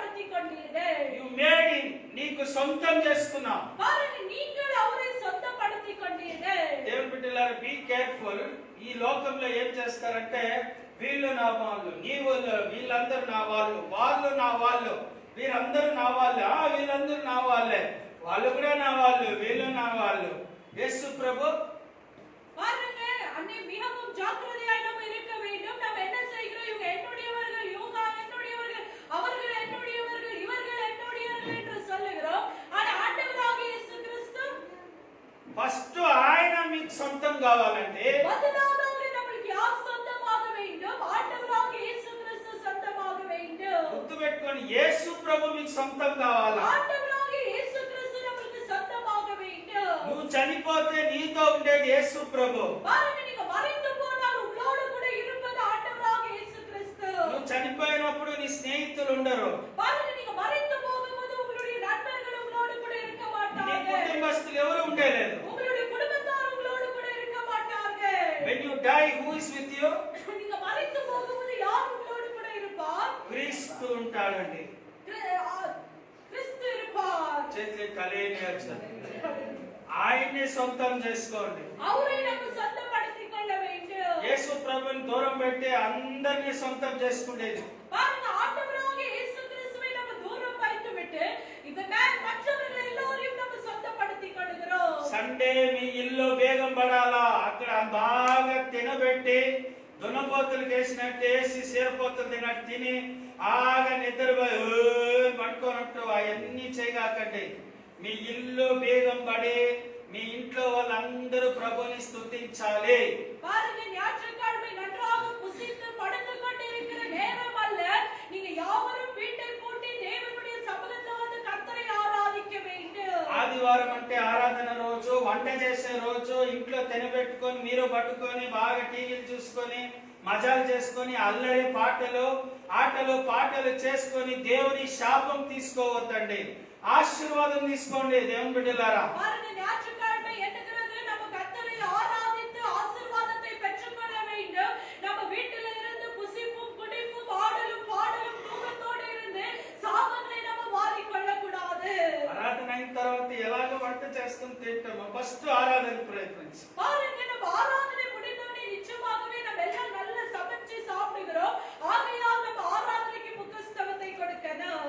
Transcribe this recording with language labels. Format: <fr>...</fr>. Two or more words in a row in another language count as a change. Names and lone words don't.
<ta>கொண்டீர்கள்.</ta> <en>You made him.</en> <te>నీకు సొంతం చేసుకున్నావు.</te> <ta>பாருங்க, நீங்கள் அவரை சொந்தப்படுத்திக் கொண்டீர்கள்.</ta> <te>దేవుని బిడ్డలారా,</te> <en>be careful.</en> <te>ఈ లోకంలో ఏం చేస్తారంటే వీళ్ళు నా వాళ్ళు, నీవు వీళ్ళందరూ నా వాళ్ళు, వాళ్ళు నా వాళ్ళు, వీరందరూ నా వాళ్ళే, వీళ్ళందరూ నా వాళ్ళే, వాళ్ళు కూడా నా వాళ్ళు, వీళ్ళు నా వాళ్ళు. యేసు ప్రభు</te> <ta>பாருங்க, அன்னை மிகவும் ஜாக்கிரதையாய் நம்ம இருக்க வேண்டும். நம்ம என்ன செய்கிறோம்? இவங்க என்னுடையவர்கள், இவங்க என்னுடையவர்கள், அவர்கள் என்னுடையவர்கள், இவர்கள் என்னுடையவர்கள் என்று சொல்லுகிறோம். ஆனா ஆண்டவராகிய இயேசு கிறிஸ்து</ta> <te>ఫస్ట్ ఆయన మీకు సొంతం కావాలంటే</te> <ta>முதலாவதாக நமக்கு யார் சொந்தமாக வேண்டும்? ஆண்டவராகிய இயேசு கிறிஸ்து சொந்தமாக வேண்டும்.</ta> <te>గుర్తుపెట్టుకొని యేసు ప్రభు మీకు సొంతం కావాలా?</te> <ta>ஆண்டவராகிய இயேசு கிறிஸ்து நமக்கு சொந்தமாக வேண்டும்.</ta> <te>నువ్వు చనిపోతే నీతో ఉండేది యేసు ప్రభు.</te> <ta>பாருங்க, நீங்க மறைந்து போனால் உங்களோடு கூட இருப்பது ஆண்டவராகிய இயேசு கிறிஸ்து.</ta> <te>నువ్వు చనిపోయినప్పుడు నీ స్నేహితులు ఉండరు,</te> <ta>பாருங்க, நீங்க மறைந்து போகும்போது உங்களுடைய நண்பர்கள் உங்களோடு கூட இருக்க</ta> <te>నీ</te> <ta>மாட்டாங்க.</ta> <te>కుటుంబస్తులు ఎవరు ఉండేలేదు.</te> <ta>உங்களுடைய குடும்பத்தார் உங்களோடு கூட இருக்க மாட்டாங்க.</ta> <en>When you die, who is with you?</en> <ta>நீங்க மறைந்து போகும்போது யார் உங்களோடு கூட இருப்பார்?</ta> <te>క్రీస్తు ఉంటాడండి.</te> <ta>கிறிஸ்து இருப்பார்.</ta> <te>చేతులు కలేని ఆయన్ని సొంతం చేసుకోండి.</te> <ta>அவரை நம்ம சொந்தப்படுத்திக் கொள்ள வேண்டும்.</ta> <te>యేసు ప్రభుని దూరం పెట్టి అందరినీ సొంతం చేసుకునేది.</te> <ta>பாருங்க, ஆண்டவராகிய இயேசு கிறிஸ்துவை நம்ம தூரம் வைத்து விட்டு இந்த மற்றவர்கள் எல்லோரையும் நம்ம சொந்தப்படுத்திக் கொள்கிறோம்.</ta> <te>సండే మీ ఇల్లు బేగం పడాలా, అక్కడ బాగా తినబెట్టి దున్నపోతులు వేసినట్టు వేసి సీరపోతులు తినట్టు తిని ఆగా నిద్రపోయి పడుకోనట్టు అవన్నీ చేయగాకండి. మీ ఇల్లు బేగం పడి మీ ఇంట్లో వాళ్ళందరూ ప్రభుని స్తుతించాలి.</te> <ta>பாருங்க, ஞாயிற்றுக்கிழமை நன்றாக புசித்து படுத்துக் கொண்டிருக்கிற நேரம் அல்ல. நீங்க யாவரும் வீட்டை பூட்டி தேவனுடைய சமூகத்தில் வந்து கர்த்தரை ஆராதிக்க வேண்டும்.</ta> <te>ఆదివారం అంటే ఆరాధన రోజు, వంట చేసే రోజు, ఇంట్లో తినబెట్టుకొని మీరు పట్టుకొని బాగా టీవీలు చూసుకొని మజాలు చేసుకొని అల్లరి పాటలు ఆటలు పాటలు చేసుకొని దేవుని శాపం తీసుకోవద్దండి, ఆశీర్వాదం తీసుకోండి దేవుని బిడ్డలారా.</te> <ta>பாருங்க, ஞாயிற்றுக்கிழமை என்கிறது நம்ம கர்த்தரை ஆராதித்து ஆசீர்வாதத்தை பெற்றுக்கொள்ள வேண்டும். நம்ம வீட்டில இருந்து புசிப்பும் குடிப்பும் ஆடலும் பாடலும் தூக்கத்தோடு இருந்து சாபங்களை நம்ம மாறிக்கொள்ள கூடாது.</ta> <te>ఆరాధన అయిన తర్వాత ఎలాగ వంట చేసుకొని తింటామో ఫస్ట్ ఆరాధన ప్రయత్నించి</te> <ta>பாருங்க, நம்ம ஆராதனை முடிந்தோடனே நிச்சயமாகவே நம்ம எல்லாம் நல்ல சமைச்சு சாப்பிடுகிறோம். ஆகையால் நம்ம ஆராதனைக்கு முக்கியத்துவத்தை கொடுக்கணும்.</ta>